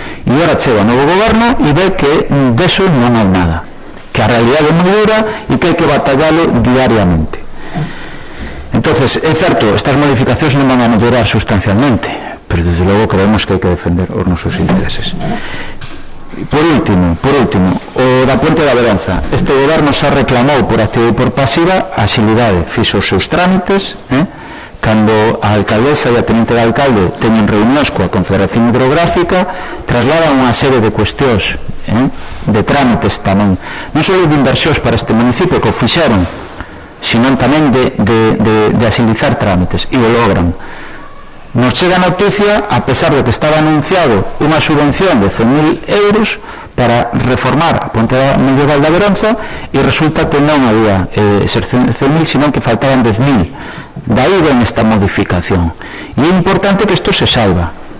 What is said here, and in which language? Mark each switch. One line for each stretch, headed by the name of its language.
Spanish: Y ahora llega un nuevo gobierno y ve que de eso no hay nada, que la realidad es muy dura y que hay que batallarlo diariamente. Entonces, es cierto, estas modificaciones no van a mejorar sustancialmente, pero desde luego creemos que hay que defender nuestros intereses.
Galician: Por último, o da Puente da Veranza. Este goberno xa reclamou por activa e por pasiva a xilidade, fixo os seus trámites, cando a alcaldesa e a tenente de alcalde teñen reunións coa Confederación Hidrográfica, trasladan unha serie de cuestións, de trámites tamén, non só de inversións para este municipio que o fixeron, sino tamén de agilizar trámites, e o logran. Nos chega a noticia, a pesar de que estaba anunciado unha subvención de 100.000 euros para reformar a Ponte Medieval da Veranza, e resulta que non había eses 100.000, sino que faltaban 10.000. Daí ven esta modificación. E é importante que isto se saiba.